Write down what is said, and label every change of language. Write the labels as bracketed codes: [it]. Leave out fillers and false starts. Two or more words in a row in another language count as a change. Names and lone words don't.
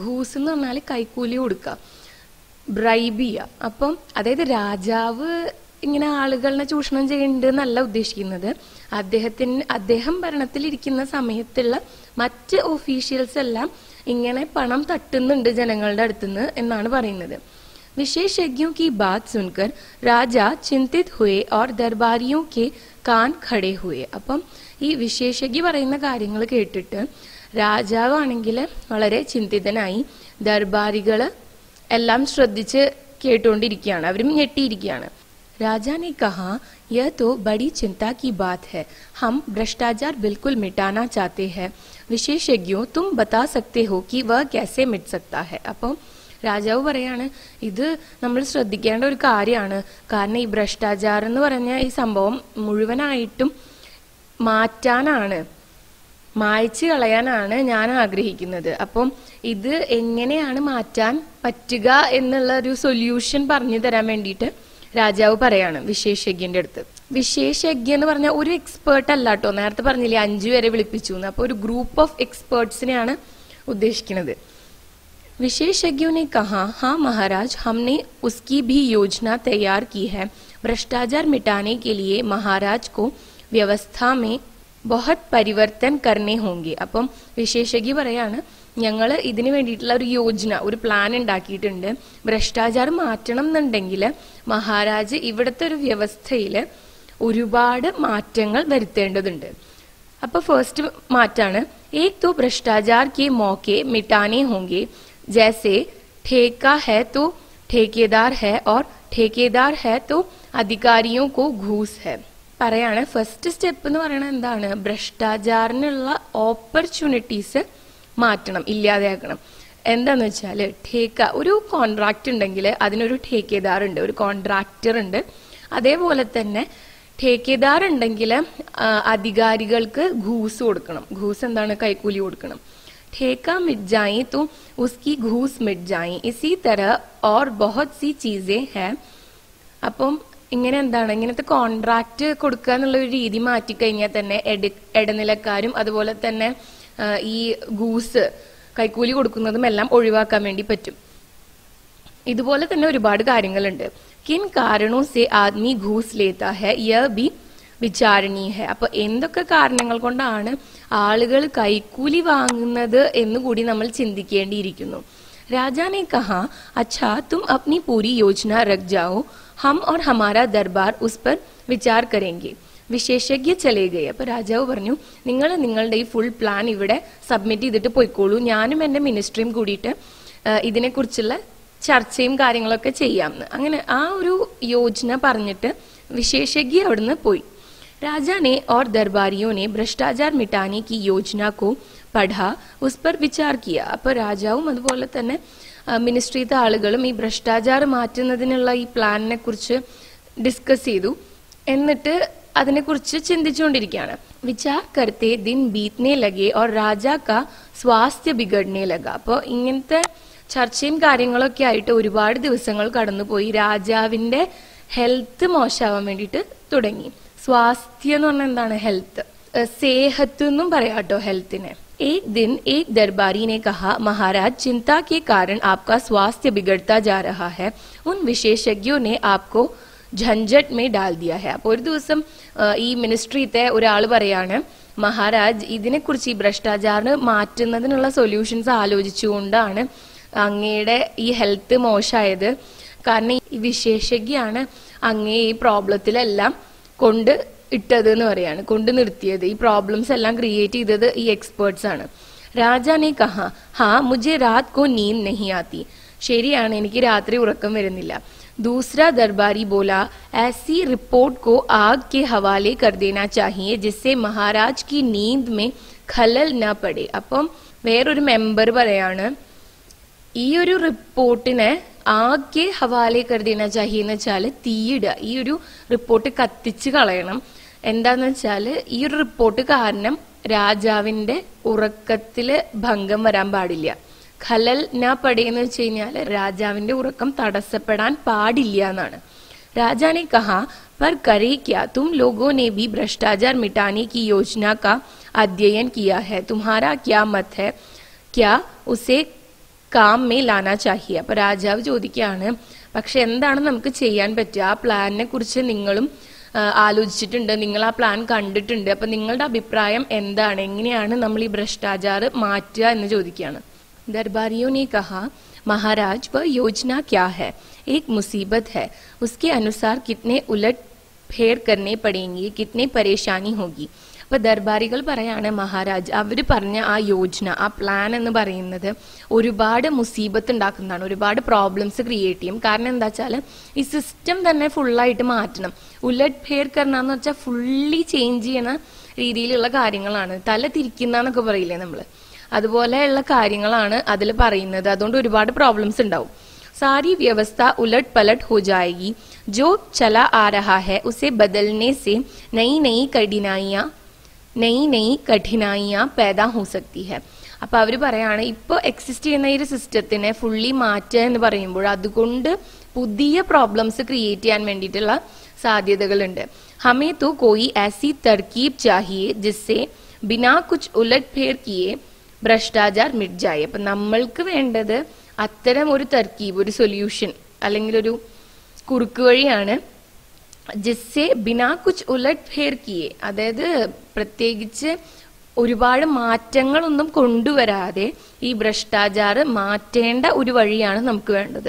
[ml] ഘൂസ് എന്ന് പറഞ്ഞാൽ കൈക്കൂലി കൊടുക്കുക, ബ്രൈബ് ചെയ്യുക. അപ്പം അതായത് രാജാവ് ഇങ്ങനെ ആളുകളെ ചൂഷണം ചെയ്യുന്നുണ്ട് എന്നല്ല ഉദ്ദേശിക്കുന്നത്. അദ്ദേഹം ഭരണത്തിലിരിക്കുന്ന സമയത്തുള്ള മറ്റ് ഒഫീഷ്യൽസ് എല്ലാം ഇങ്ങനെ പണം തട്ടുന്നുണ്ട് ജനങ്ങളുടെ അടുത്തുനിന്ന് എന്നാണ് പറയുന്നത്. [hi] विशेषज्ञों की बात सुनकर राजा चिंतित हुए और दरबारियों के कान खड़े हुए. [ml] അപ്പം ഈ വിശേഷജ്ഞ പറയുന്ന കാര്യങ്ങൾ കേട്ടിട്ട് രാജാവാണെങ്കിൽ വളരെ ചിന്തിതനായി, ദർബാരികൾ എല്ലാം ശ്രദ്ധിച്ച് കേട്ടുകൊണ്ടിരിക്കുകയാണ്, അവരും ഞെട്ടിയിരിക്കുകയാണ്. [hi] राजा ने कहा यह तो बड़ी चिंता की बात है, हम भ्रष्टाचार बिल्कुल मिटाना चाहते हैं. विशेषज्ञों तुम बता सकते हो कि वह कैसे मिट सकता है. [ml] അപ്പം രാജാവ് പറയാണ്, ഇത് നമ്മൾ ശ്രദ്ധിക്കേണ്ട ഒരു കാര്യമാണ്. കാരണം ഈ ഭ്രഷ്ടാചാരം എന്ന് പറഞ്ഞ ഈ സംഭവം മുഴുവനായിട്ടും മാറ്റാനാണ്, മായ്ച്ചു കളയാനാണ് ഞാൻ ആഗ്രഹിക്കുന്നത്. അപ്പം ഇത് എങ്ങനെയാണ് മാറ്റാൻ പറ്റുക എന്നുള്ള ഒരു സൊല്യൂഷൻ പറഞ്ഞു തരാൻ വേണ്ടിയിട്ട് രാജാവ് പറയാണ് വിശേഷജ്ഞന്റെ അടുത്ത്. വിശേഷജ്ഞ എന്ന് പറഞ്ഞാൽ ഒരു എക്സ്പേർട്ട് അല്ല കേട്ടോ, നേരത്തെ പറഞ്ഞില്ലേ 5 പേരെ വിളിപ്പിച്ചു എന്ന്. അപ്പൊ ഒരു [en] group of experts [ml] ഉദ്ദേശിക്കുന്നത്. [hi] विशेषज्ञों ने कहा हाँ महाराज, हमने उसकी भी योजना तैयार की है. भ्रष्टाचार मिटाने के लिए महाराज को व्यवस्था में बहुत परिवर्तन करने होंगे. [ml] അപ്പം വിശേഷജ്ഞ പറയാണ്, ഞങ്ങൾ ഇതിനു വേണ്ടിയിട്ടുള്ള ഒരു യോജന, ഒരു പ്ലാൻ ഉണ്ടാക്കിയിട്ടുണ്ട്. ഭ്രഷ്ടാചാരം മാറ്റണം എന്നുണ്ടെങ്കിൽ മഹാരാജ് ഇവിടുത്തെ ഒരു വ്യവസ്ഥയിൽ ഒരുപാട് മാറ്റങ്ങൾ വരുത്തേണ്ടതുണ്ട്. അപ്പൊ ഫസ്റ്റ് മാറ്റാണ്, [hi] एक तो भ्रष्टाचार के मौके मिटाने होंगे. जैसे ठेका है तो ठेकेदार है और ठेकेदार है तो अधिकारियों को घूस है. [ml] പറയാണ് [en] first step [ml] എന്ന് പറയുന്നത് എന്താണ്, ഭ്രഷ്ടാചാരനുള്ള ഓപ്പർച്യൂണിറ്റീസ് മാറ്റണം, ഇല്ലാതെയാക്കണം. എന്താന്ന് വെച്ചാൽ ठेका ഒരു കോൺട്രാക്ട് ഉണ്ടെങ്കിൽ അതിനൊരു ठेकेदार ഉണ്ട്, ഒരു കോൺട്രാക്ടർ ഉണ്ട്. അതേപോലെ തന്നെ ठेकेदार ഉണ്ടെങ്കിൽ അധികാരികൾക്ക് घूस കൊടുക്കണം. घूस എന്താണ്? കൈക്കൂലി കൊടുക്കണം. [hi] ठेका मिट जाए तो उसकी घूस मिट जाए. इसी तरह और बहुत सी चीजें हैं. [ml] അപ്പം ഇങ്ങനെ എന്താണ്, ഇങ്ങനത്തെ കോൺട്രാക്ട് കൊടുക്കുക എന്നുള്ള ഒരു രീതി മാറ്റിക്കഴിഞ്ഞാൽ തന്നെ ഇടനിലക്കാരും അതുപോലെ തന്നെ ഈ ഗൂസ് കൈക്കൂലി കൊടുക്കുന്നതും എല്ലാം ഒഴിവാക്കാൻ വേണ്ടി പറ്റും. ഇതുപോലെ തന്നെ ഒരുപാട് കാര്യങ്ങളുണ്ട്. [hi] किन कारणों से आदमी घूस लेता है यह भी विचारणीय है. [ml] അപ്പൊ എന്തൊക്കെ കാരണങ്ങൾ കൊണ്ടാണ് ആളുകൾ കൈക്കൂലി വാങ്ങുന്നത് എന്നുകൂടി നമ്മൾ ചിന്തിക്കേണ്ടിയിരിക്കുന്നു. [hi] राजा ने कहा, अच्छा तुम अपनी पूरी योजना रख जाओ, हम और हमारा दरबार उस पर विचार करेंगे. विशेषज्ञ चले गए. [ml] അപ്പൊ രാജാവ് പറഞ്ഞു, നിങ്ങൾ നിങ്ങളുടെ ഈ [en] full plan [ml] ഇവിടെ സബ്മിറ്റ് ചെയ്തിട്ട് പോയിക്കോളൂ, ഞാനും എന്റെ മിനിസ്ട്രിയും കൂടിയിട്ട് ഇതിനെക്കുറിച്ചുള്ള ചർച്ചയും കാര്യങ്ങളൊക്കെ ചെയ്യാമെന്ന്. അങ്ങനെ ആ ഒരു യോജന പറഞ്ഞിട്ട് വിശേഷജ്ഞ അവിടുന്ന് പോയി. [hi] राजा ने और दरबारियों ने भ्रष्टाचार मिटाने की योजना को पढ़ा उस पर विचार किया. [ml] അപ്പൊ രാജാവും അതുപോലെ തന്നെ മിനിസ്ട്രിയിലത്തെ ആളുകളും ഈ ഭ്രഷ്ടാചാർ മാറ്റുന്നതിനുള്ള ഈ പ്ലാനിനെ കുറിച്ച് ഡിസ്കസ് ചെയ്തു. എന്നിട്ട് അതിനെക്കുറിച്ച് ചിന്തിച്ചുകൊണ്ടിരിക്കുകയാണ്. [hi] विचार करते दिन बीतने लगे और राजा का स्वास्थ्य बिगड़ने लगा. [ml] അപ്പോൾ ഇങ്ങനത്തെ ചർച്ചയും കാര്യങ്ങളൊക്കെ ആയിട്ട് ഒരുപാട് ദിവസങ്ങൾ കടന്നുപോയി. രാജാവിന്റെ ഹെൽത്ത് മോശമാവാൻ വേണ്ടിയിട്ട് തുടങ്ങി. സ്വാസ്ഥ്യം എന്ന് പറഞ്ഞാൽ എന്താണ്? ഹെൽത്ത്. सेहत എന്നും പറയാട്ടോ ഹെൽത്തിനെ. [hi] एक दिन एक दरबारी ने कहा, महाराज चिंता के कारण आपका स्वास्थ्य बिगड़ता जा रहा है, उन विशेषज्ञों ने आपको झंझट में डाल दिया है. [ml] അപ്പോൾ ഒരു ദിവസം ഈ മിനിസ്ട്രിയിലത്തെ ഒരാൾ പറയാണ്, മഹാരാജ് ഇതിനെക്കുറിച്ച് ഈ ഭ്രഷ്ടാചാരം മാറ്റുന്നതിനുള്ള സൊല്യൂഷൻസ് ആലോചിച്ചുകൊണ്ടാണ് അങ്ങയുടെ ഈ ഹെൽത്ത് മോശമായത്. കാരണം ഈ വിശേഷജ്ഞയാണ് അങ്ങേ ഈ പ്രോബ്ലത്തിലെല്ലാം കൊണ്ട് ഇട്ടത് എന്ന് പറയാണ്, കൊണ്ട് നിർത്തിയത്. ഈ പ്രോബ്ലംസ് എല്ലാം ക്രിയേറ്റ് ചെയ്തത് ഈ എക്സ്പേർട്സ് ആണ്. [hi] राजा ने कहा, हाँ മുझे रात को नींद नहीं आती. [ml] ശരിയാണ്, എനിക്ക് രാത്രി ഉറക്കം വരുന്നില്ല. [hi] दूसरा दरबारी बोला, ऐसी रिपोर्ट को आग के हवाले कर देना चाहिए जिससे महाराज की नींद में खलल न पड़े. [ml] അപ്പം വേറൊരു മെമ്പർ പറയാണ്, ഈ ഒരു റിപ്പോർട്ടിനെ [hi] आग के हवाले कर देना चाहिए [ml] എന്ന് വെച്ചാല് തീയിടുക, ഈ ഒരു റിപ്പോർട്ട് കത്തിച്ച് കളയണം. എന്താന്ന് വെച്ചാല് ഈ ഒരു റിപ്പോർട്ട് കാരണം രാജാവിന്റെ ഉറക്കത്തില് ഭംഗം വരാൻ പാടില്ല. [hi] खलल न पड़े [ml] വെച്ച് കഴിഞ്ഞാല് രാജാവിന്റെ ഉറക്കം തടസ്സപ്പെടാൻ പാടില്ല എന്നാണ്. [hi] राजा ने कहा, पर करे क्या, तुम लोगों ने भी भ्रष्टाचार मिटाने की योजना का अध्ययन किया है, तुम्हारा क्या मत है, क्या उसे काम में लाना चाहिए. [ml] അപ്പൊ രാജാവ് ചോദിക്കുകയാണ്, പക്ഷെ എന്താണ് നമുക്ക് ചെയ്യാൻ പറ്റുക? ആ പ്ലാനിനെ കുറിച്ച് നിങ്ങളും ആലോചിച്ചിട്ടുണ്ട്, നിങ്ങൾ ആ പ്ലാൻ കണ്ടിട്ടുണ്ട്, അപ്പൊ നിങ്ങളുടെ അഭിപ്രായം എന്താണ്, എങ്ങനെയാണ് നമ്മൾ ഈ ഭ്രഷ്ടാചാർ മാറ്റുക എന്ന് ചോദിക്കുകയാണ്. [hi] दरबारियों ने कहा, महाराज वह योजना क्या है, एक मुसीबत है, उसके अनुसार कितने उलट फेर करने पड़ेंगे, कितनी परेशानी होगी. [ml] അപ്പൊ ദർബാരികൾ പറയാണ്, മഹാരാജ് അവര് പറഞ്ഞ ആ യോജന, ആ പ്ലാൻ എന്ന് പറയുന്നത് ഒരുപാട് മുസീബത്ത് ഉണ്ടാക്കുന്നതാണ്, ഒരുപാട് [en] problems create [ml] ചെയ്യും. കാരണം എന്താ വെച്ചാല് ഈ സിസ്റ്റം തന്നെ ഫുള്ളായിട്ട് മാറ്റണം. [hi] उलट फेर करने [ml] വെച്ചാൽ [en] fully change [ml] ചെയ്യണ രീതിയിലുള്ള കാര്യങ്ങളാണ്. തല തിരിക്കുന്നൊക്കെ പറയില്ലേ നമ്മള്, അതുപോലെയുള്ള കാര്യങ്ങളാണ് അതിൽ പറയുന്നത്. അതുകൊണ്ട് ഒരുപാട് പ്രോബ്ലംസ് ഉണ്ടാവും. [hi] सारी व्यवस्था उलट पलट हो जाएगी, जो चला आ रहा है उसे बदलने से नई नई कठिनाइयां पैदा हो सकती है. [ml] അപ്പൊ അവര് പറയാണ്, ഇപ്പൊ എക്സിസ്റ്റ് ചെയ്യുന്ന ഈ ഒരു സിസ്റ്റത്തിനെ ഫുള്ളി മാറ്റുക എന്ന് പറയുമ്പോൾ അതുകൊണ്ട് പുതിയ [en] problems create [ml] ചെയ്യാൻ വേണ്ടിയിട്ടുള്ള സാധ്യതകളുണ്ട്. [hi] हमें तो कोई ऐसी तरकीब चाहिए जिससे बिना कुछ उलट फेर किए भ्रष्टाचार मिट जाए. [ml] അപ്പൊ നമ്മൾക്ക് വേണ്ടത് അത്തരം ഒരു തർക്കീബ്, ഒരു സൊല്യൂഷൻ അല്ലെങ്കിൽ ഒരു കുറുക്ക് വഴിയാണ്. [hi] जिससे बिना कुछ उलट फेर किए, [ml] അതായത് പ്രത്യേകിച്ച് ഒരുപാട് മാറ്റങ്ങളൊന്നും കൊണ്ടുവരാതെ ഈ ഭ്രഷ്ടാചാർ മാറ്റേണ്ട ഒരു വഴിയാണ് നമുക്ക് വേണ്ടത്.